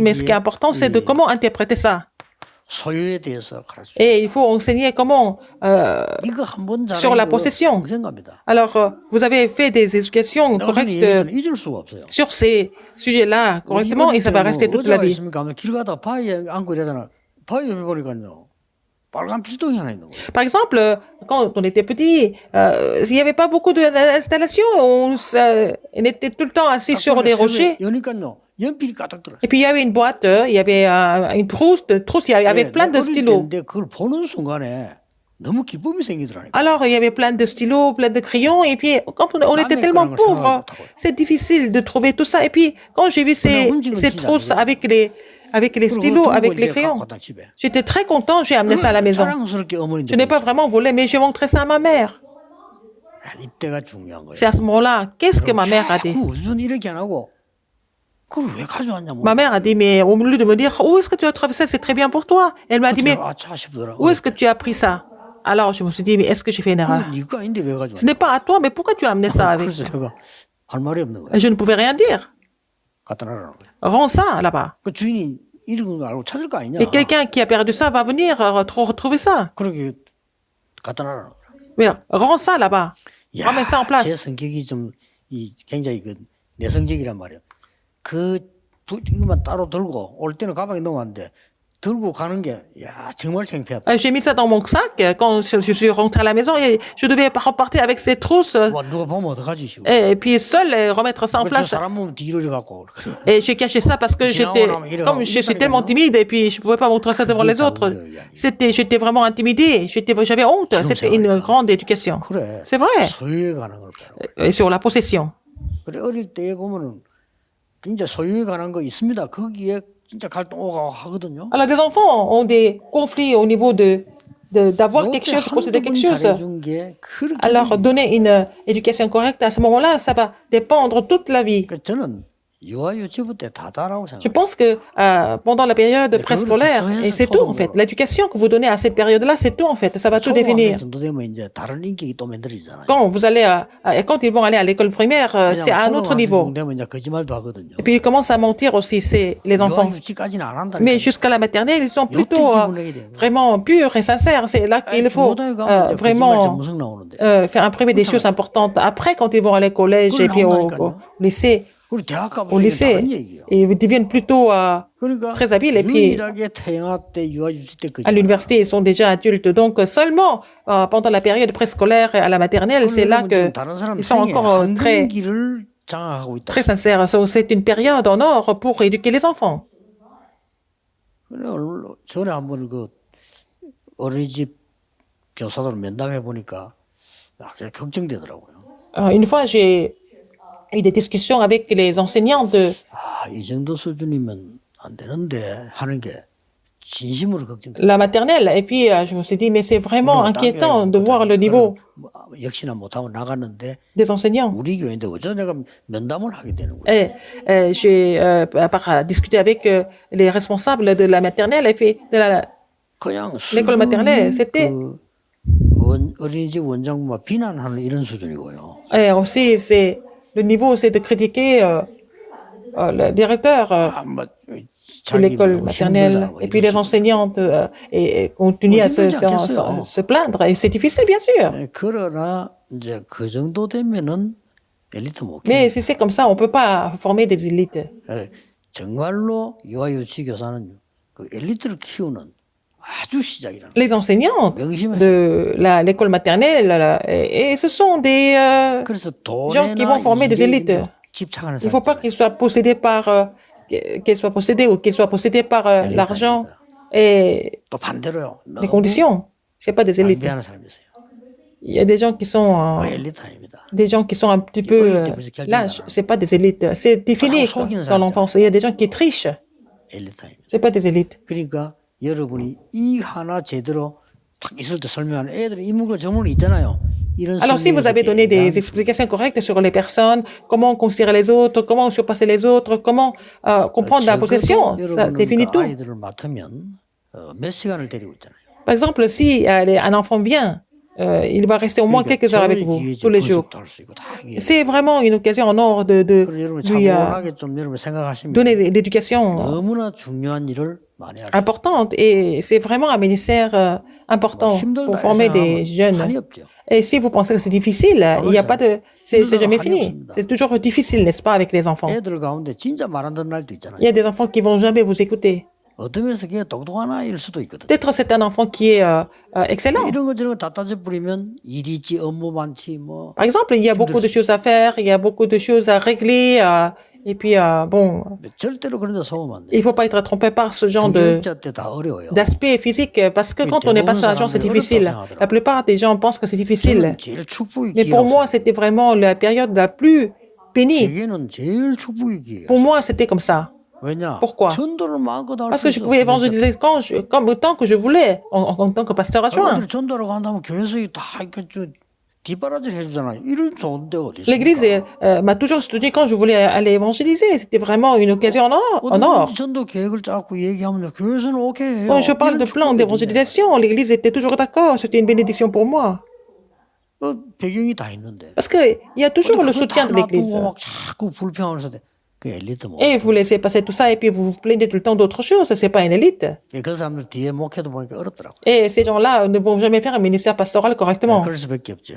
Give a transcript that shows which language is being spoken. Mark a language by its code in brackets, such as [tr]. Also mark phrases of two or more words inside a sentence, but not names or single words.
[fr] Mais ce qui est important, c'est de comment interpréter ça. [ko] 소유에 대해서 가르쳐. [fr] Et il faut enseigner comment [ko] 이거 한번 [fr] sur la possession. [ko] 평생 갑니다. [fr] Alors, vous avez fait des éducations correctes [ko] 잊을 수가 없어요. [fr] sur ces sujets-là correctement et ça va rester toute la vie. [ko] 길 가다가 바위에 앉고 이러잖아. 바위 옆에 보니까요. 빨간 필통이 하나 있는 거예요. [fr] Par exemple, quand on était petit, il n'y avait pas beaucoup d'installations. On était tout le temps assis sur des rochers. [ko] 여니까요. 연필이 가득 들어. [fr] Et puis il y avait une boîte, il y avait une trousse, il y avait plein de stylos. [ko] 근데 그걸 보는 순간에 너무 기쁨이 생기더라니까. [fr] Alors il y avait plein de stylos, plein de crayons. Et puis quand on était tellement pauvres, c'est difficile de trouver tout ça. Et puis quand j'ai vu ces trousses avec les stylos, avec les crayons, j'étais très content, j'ai amené ça à la maison. Je n'ai pas vraiment volé, mais j'ai montré ça à ma mère. [ko] 이때가 중요한 거예요. [fr] C'est à ce moment-là, qu'est-ce que ma mère a dit? [ko] 무슨 이렇게 안 하고 그걸 왜 가져왔냐고. [fr] Ma mère a dit, mais au lieu de me dire, où est-ce que tu as trouvé ça? C'est très bien pour toi. Elle m'a dit, mais où est-ce que tu as pris ça? Alors je me suis dit, mais est-ce que j'ai fait une erreur? [ko] 네가 아닌데 왜 가져왔냐. [fr] Ce n'est pas à toi, mais pourquoi tu as amené ça avec? [ko] 그래서 내가 할 말이 없는 거야. [fr] Et je ne pouvais rien dire. [ko] 갖다 놔라는 거야. [fr] Rends ça là-bas. [ko] 그 주인이 이런 거 알고 찾을 거 아니냐. [fr] Et quelqu'un qui a perdu ça va venir retrouver ça. [ko] 그렇게 갖다 놔라는 거야. [fr] Mais rends ça là-bas. Remets ça en [ko] 제 [fr] place. [ko] 성격이 좀 굉장히 내성적이란 말이에요. 이것만 따로 들고 올 때는 가방에 넣었는데 들고 가는 게 정말 창피하다. [fr] J'ai mis ça dans mon sac quand je suis rentrée à la maison et je devais repartir avec ces trousses [ko] 누가 보면 어떡하지? [fr] et puis seul remettre ça en place. [ko] 사람 보면 뒤로 이래갖고. [fr] Et j'ai caché ça parce que comme je suis tellement timide et puis je pouvais pas montrer ça devant les autres. J'étais vraiment intimidée. J'avais honte. C'était une grande éducation. [ko] 그래. [fr] C'est vrai. [ko] 소유에 관한 걸 배워. [fr] Et sur la possession. [ko] 그래 어릴 때 보면은 진짜 소유에 관한 거 있습니다. 거기에 진짜 갈등 오고 하거든요. [fr] Alors les enfants ont des conflits au niveau d'avoir quelque chose, de posséder quelque chose. Alors donner une éducation correcte à ce moment-là, ça va dépendre toute la vie. [ko] 저는 유아유치부 때 다다라고 생각해요. [fr] Je pense que pendant la période préscolaire, et c'est tout en fait, l'éducation que vous donnez à cette période-là, c'est tout en fait, ça va tout définir. [ko] 정도 되면 이제 다른 인격이 또 만들어지잖아요. [fr] Quand vous allez, quand ils vont aller à l'école primaire, c'est à un autre niveau. [ko] 되면 이제 거짓말도 하거든요. [fr] Et puis ils commencent à mentir aussi, c'est les enfants. [ko] 유아유치까지는 안 한다니까. [fr] Mais jusqu'à la maternelle, ils sont plutôt vraiment purs et sincères. C'est là qu'il faut vraiment faire imprimer des choses importantes. Après, quand ils vont aller au collège et puis au lycée, ils deviennent plutôt très habiles. Et puis, à l'université, ils sont déjà adultes. Donc, seulement pendant la période préscolaire et à la maternelle, c'est là qu'ils sont encore très sincères. C'est une période en or pour éduquer les enfants. [ko] 전에 한번 어린이집 교사들 면담해 보니까 걱정되더라고요. [fr] Une fois, j'ai eu des discussions avec les enseignants de [ko] 이 정도 수준이면 안 되는데 하는 게 진심으로 걱정돼. [fr] la maternelle. Et puis, je me suis dit, mais c'est vraiment inquiétant de voir le niveau [ko] 역시나 못하고 나갔는데 [fr] des enseignants. [ko] 우리 교회인데 어쩌 내가 면담을 하게 되는 거야. [fr] Et j'ai discuté avec les responsables de la maternelle et puis de [ko] 그냥 [fr] l'école maternelle. C'était [ko] 어린이집 원장부만 비난하는 이런 수준이고요. [fr] et aussi c'est le niveau, c'est de critiquer le directeur de l'école maternelle et puis les enseignantes et continuer à se plaindre. Et c'est difficile, bien sûr. [ko] 그러나 이제 그 정도 되면은 엘리트 못 [fr] Mais si c'est comme ça, on peut pas former des élites. [ko] 정말로 유아유치 교사는 그 엘리트를 키우는 아주 시작이라는. [fr] Les enseignantes de l'école maternelle, et ce sont des gens qui vont former des élites. Il ne faut pas qu'ils soient possédés par qu'elles soient possédées ou qu'elles soient possédées par l'argent et [ko] 또 반대로요. [fr] les conditions. C'est pas des élites. [ko] 미안한 사람이 있어요. [fr] Il y a des gens qui sont [ko] 엘리트 아닙니다. [fr] des gens qui sont un petit peu lâches. C'est pas des élites. C'est défini dans l'enfance. Il y a des gens qui trichent. [ko] 엘리트 아닙니다. [fr] C'est pas des élites. [ko] 그러니까 여러분이 이 하나 제대로 탁 있을 때 설명하는 애들이 인물과 전문이 있잖아요. [fr] Alors, si vous avez donné des explications correctes sur les personnes, comment considérer les autres, comment surpasser les autres, comment comprendre la possession, ça définit tout. [ko] 아이들을 맡으면 몇 시간을 데리고 있잖아요. [fr] Par exemple, si un enfant vient, il va rester au moins quelques heures avec vous, tous les jours. C'est vraiment une occasion en or de lui donner l'éducation [ko] 너무나 중요한 일을 많이 하죠. [fr] importante. Et c'est vraiment un ministère important pour former des jeunes. [ko] 한이 없죠. [fr] Et si vous pensez que c'est difficile, il n'y a pas de... C'est jamais fini. C'est toujours difficile, n'est-ce pas, avec les enfants. [ko] 애들 가운데 진짜 말 안 듣는 날도 있잖아요. [fr] Il y a des enfants qui vont jamais vous écouter. [ko] 어떤 면에서 걔가 똑똑한 아이일 수도 있거든. [fr] Peut-être c'est un enfant qui est excellent. [ko] 이런 거 저런 거 다 따져 뿌리면 일이 있지 업무 많지 뭐. [fr] Par exemple, il y a beaucoup de choses à faire, il y a beaucoup de choses à régler. Et puis, bon, [ko] 절대로 그런 데 속으면 안 돼. [fr] il ne faut pas être trompé par ce genre [ko] 경제자 때 다 어려워요. [fr] d'aspect physique, parce que quand on n'est pas sur l'argent, c'est difficile. La plupart des gens pensent que c'est difficile. [ko] 저는 제일 축복의 [fr] Mais pour [ko] 기회라고 [fr] moi, c'était vraiment la période la plus pénible. [ko] 제게는 제일 축복의 기회. [fr] Pour moi, c'était comme ça. [ko] 왜냐? [fr] Pourquoi? [ko] 전도를 마음껏 할 [fr] Parce [ko] 수 [fr] que je [ko] 있어. [fr] pouvais évangéliser comme autant que je voulais, en tant que pasteur adjoint. [ko] 사람들이 전도라고 한다면 교회에서 다 이렇게 뒷바라지를 해주잖아요. 이런 좋은 데가 어디 있습니까? [fr] L'église m'a toujours soutenu quand je voulais aller évangéliser. C'était vraiment une occasion en or. [ko] 전도 계획을 짜고 얘기하면 교회에서는 오케이 해요. [fr] Quand je parle de plan d'évangélisation, l'église était toujours d'accord. C'était une bénédiction pour moi. [ko] 배경이 다 있는데. [fr] Parce qu'il y a toujours le soutien de l'église. [ko] 막 자꾸 불평하면서 그 엘리트 뭐. [fr] Et vous laissez passer tout ça et puis vous vous plaignez tout le temps d'autre chose. C'est pas une élite. [ko] 그 사람들 뒤에 목회도 보니까 어렵더라고. [fr] Et ces gens-là ne vont jamais faire un ministère pastoral correctement. [ko] 그럴 수밖에 없죠.